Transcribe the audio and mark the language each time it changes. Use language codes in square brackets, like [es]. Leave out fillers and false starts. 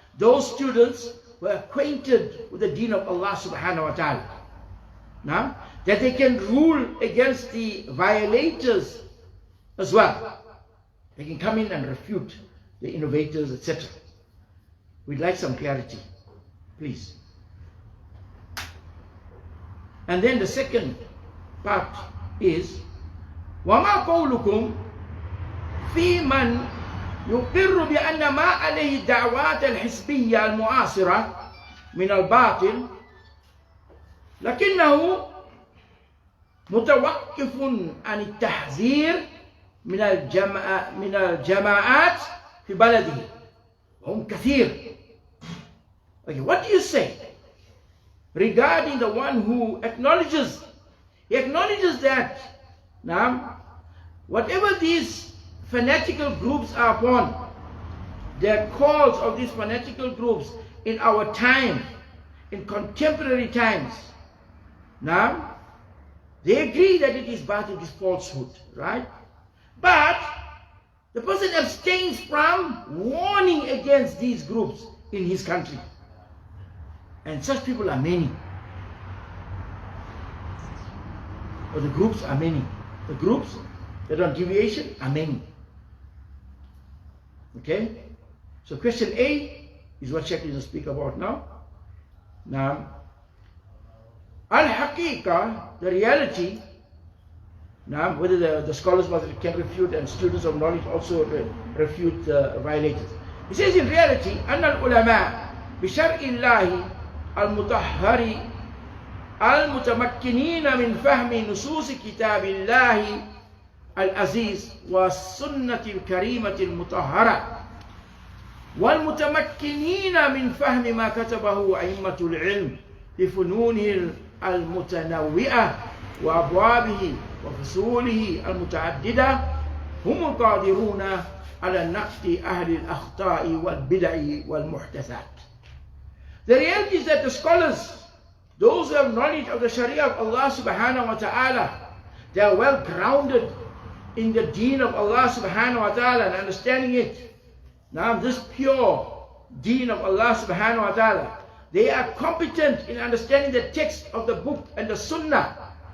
[en] Those students were acquainted with the deen of Allah subhanahu wa ta'ala. Now, that they can rule against the violators as well. They can come in and refute the innovators, etc. We'd like some clarity, please. And then the second part is [ar] وَمَا قَوْلُكُمْ فِي مَنْ يُقِرُّ بِأَنَّ مَا عَلَيْهِ الدَّعْوَاتِ الْحِزْبِيَّة الْمُعَاصِرَةِ مِنَ الْبَاطِلِ لكنه متوقف عن التحذير من الجماعات في بلده هم كثير. [en] Okay, what do you say regarding the one who acknowledges that now whatever these fanatical groups are upon, the calls of these fanatical groups in our time, in contemporary times, now they agree that it is batil, it is falsehood, right? But the person abstains from warning against these groups in his country. And such people are many. Or the groups are many. The groups that are on deviation are many. Okay? So question A is what Sheikh will speak about now. Now, al-haqiqah, the reality, now whether the scholars can refute and students of knowledge also refute the violators. He says in reality, [ar] أن العلماء بشرع الله المطهر المتمكنين من فهم نصوص كتاب الله العزيز والسنة الكريمة المطهرة والمتمكنين من فهم ما كتبه أئمة العلم بفنونه المتنوعة وأبوابه وفصوله المتعددة هم القادرون على نقد أهل الأخطاء والبدع والمحدثات. [en] The reality is that the scholars, those who have knowledge of the Sharia of Allah subhanahu wa ta'ala, they are well grounded in the deen of Allah subhanahu wa ta'ala and understanding it. Now this pure deen of Allah subhanahu wa ta'ala, they are competent in understanding the text of the book and the sunnah.